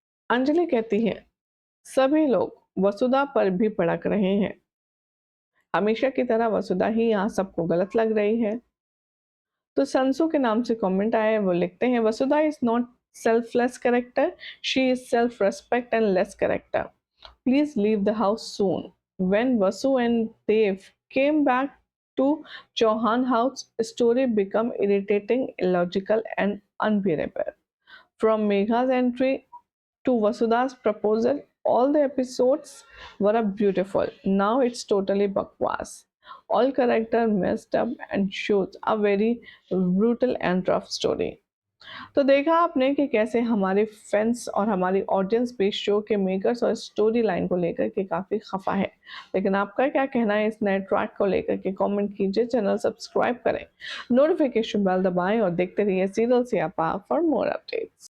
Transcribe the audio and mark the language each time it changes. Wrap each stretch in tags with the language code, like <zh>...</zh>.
<hi>अंजलि कहती है, सभी लोग वसुधा पर भी भड़क रहे हैं। हमेशा की तरह वसुधा ही यहाँ सबको गलत लग रही है। तो संसू के नाम से कमेंट आया है, वो लिखते हैं, वसुधा</hi> <en>Is not selfless character, she is self respect and less character. Please leave the house soon. When Vasu and Dev came back to Chauhan house, story became irritating, illogical, and unbearable. From Megha's entry to Vasudha's proposal, all the episodes were beautiful. Now it's totally bakwas. All character messed up and shows a very brutal and rough story.</en> <hi>तो देखा आपने कि कैसे हमारे fans और हमारी audience भी show के मेकर्स और स्टोरी लाइन को लेकर के काफ़ी खफा है। लेकिन आपका क्या कहना है इस नए ट्रैक को लेकर के? कमेंट कीजिए, चैनल सब्सक्राइब करें, नोटिफिकेशन बेल दबाएं और देखते रहिए सीरियल सियापा</hi> <en>For more updates.</en>